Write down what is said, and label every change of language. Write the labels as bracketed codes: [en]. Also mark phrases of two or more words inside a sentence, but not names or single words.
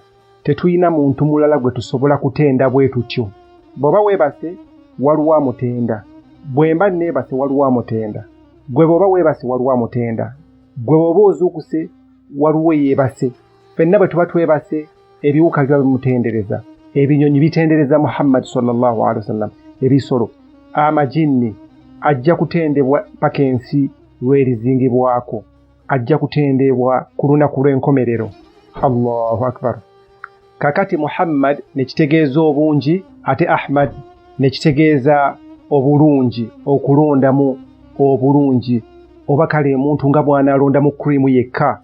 [lg] Tetuyina muntu mulala gwe tusobola kutenda bwe tutyo. Bw'oba weebase waliwo amutenda, bwe mba neebase waliwo amutenda, gwe bw'oba weebase waliwo amutenda, gwe bw'oba ozuukuse waliwo yeebase. Ffenna bwe tuba twebase ebiwuka biba bimutendereza, ebinyonyi bitendereza Muhammad [ar] sallallahu alaihi wasallam, [lg] ebisolo, amajinni ajja kutendebwa paka ensi lwerizingibwako, ajja kutendebwa ku lunaku lw'enkomerero. [ar] Allahu akbar. [lg] Kakati Muhammad ne kitegeeza obungi ate Ahmad ne kitegeeza obulungi, okulondamu obulungi oba kale omuntu nga bw'anaalondamu krimu yekka.